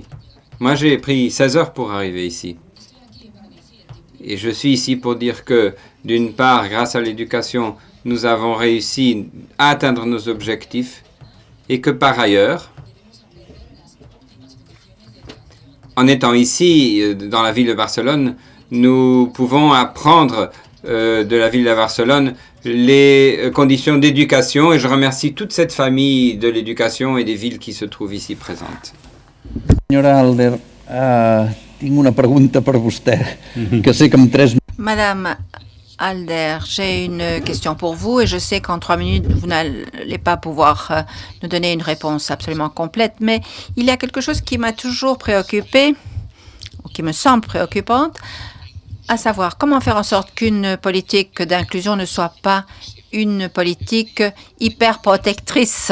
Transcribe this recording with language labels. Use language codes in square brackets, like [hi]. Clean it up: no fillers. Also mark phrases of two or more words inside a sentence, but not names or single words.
[fr] Moi, j'ai pris 16 heures pour arriver ici. Et je suis ici pour dire que, d'une part, grâce à l'éducation, nous avons réussi à atteindre nos objectifs et que, par ailleurs, en étant ici, dans la ville de Barcelone, nous pouvons apprendre de la ville de Barcelone les conditions d'éducation et je remercie toute cette famille de l'éducation et des villes qui se trouvent ici présentes. [ca] Senyora Alder, tinc una pregunta per vostè, que sé que en 3 minutes... [fr] Madame Alder, j'ai une question pour vous et je sais qu'en 3 minutes, vous n'allez pas pouvoir nous donner une réponse absolument complète, mais il y a quelque chose qui m'a toujours préoccupée, ou qui me semble préoccupante, à savoir comment faire en sorte qu'une politique d'inclusion ne soit pas une politique hyper protectrice.